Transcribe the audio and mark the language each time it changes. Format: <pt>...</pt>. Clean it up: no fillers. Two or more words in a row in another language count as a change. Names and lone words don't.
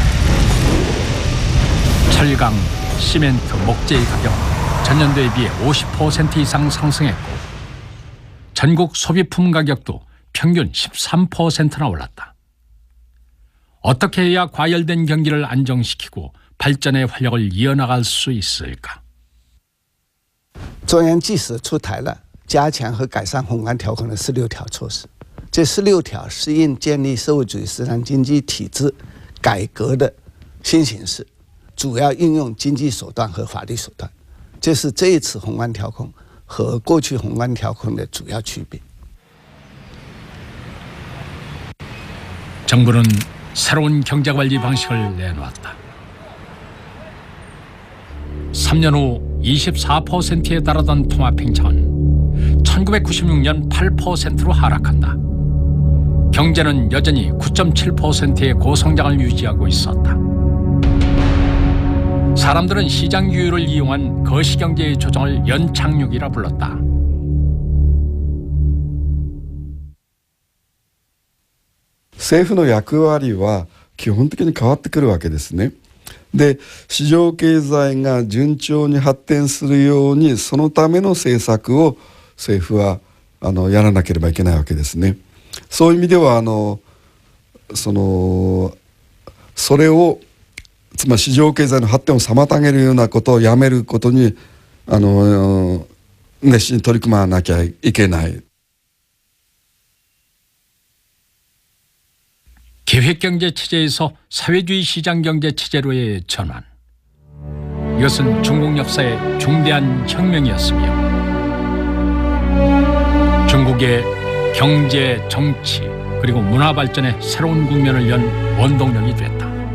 <ko>철강, 시멘트, 목재의 가격은 전년도에 비해 50% 이상 상승했고 전국 소비품 가격도 평균 13%나 올랐다. 어떻게 해야 과열된 경기를 안정시키고 발전의 활력을 이어나갈 수 있을까?</ko> <zh>中央即时出台了加强和改善宏观调控的16条措施，这16条适应建立社会主义市场经济体制改革的新形势，主要运用经济手段和法律手段，这是这一次宏观调控和过去宏观调控的主要区别。</zh> <ko>정부는 새로운 경제관리 방식을 내놓았다. 3년 후 24%에 달하던 통화팽창은 1996년 8%로 하락한다. 경제는 여전히 9.7%의 고성장을 유지하고 있었다. 사람들은 시장 유율을 이용한 거시경제의 조정을 연착륙이라 불렀다.</ko> <ja>政府の役割は基本的に変わってくるわけですね。で、市場経済が順調に発展するようにそのための政策を政府はやらなければいけないわけですね。そういう意味ではそれをつまり市場経済の発展を妨げるようなことをやめることに熱心に取り組まなきゃいけない。</ja> <ko>계획경제체제에서 사회주의 시장경제체제로의 전환. 이것은 중국 역사의 중대한 혁명이었으며 중국의 경제, 정치 그리고 문화 발전의 새로운 국면을 연 원동력이 됐다.</ko>